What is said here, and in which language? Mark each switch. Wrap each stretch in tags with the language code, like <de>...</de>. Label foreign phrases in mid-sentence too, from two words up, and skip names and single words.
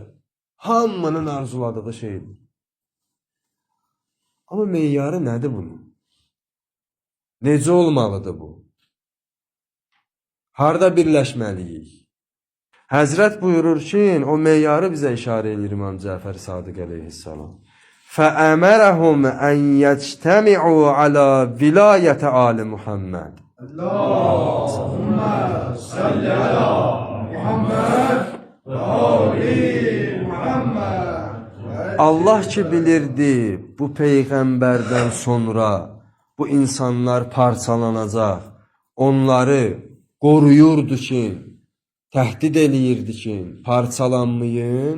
<az>Hamının arzuladığı şeydir. Amma meyarı nədir bunun? Necə olmalıdır bu? Harada birləşməliyik? Həzrət buyurur ki, o meyarı bizə işarə edir İmam Cəfər Sadiq əleyhissalam.</az> <ar>فَأَمَرَهُمْ أَنْ يَجْتَمِعُوا عَلَى وِلَايَةِ آلِ مُحَمَّدٍ اللهم صل على محمد وآل محمد.</ar> <az>Allah ki bilirdi bu peyğəmbərdən sonra bu insanlar parçalanacaq. Onları qoruyurdu ki, təhdid eləyirdi ki, parçalanmayın.</az>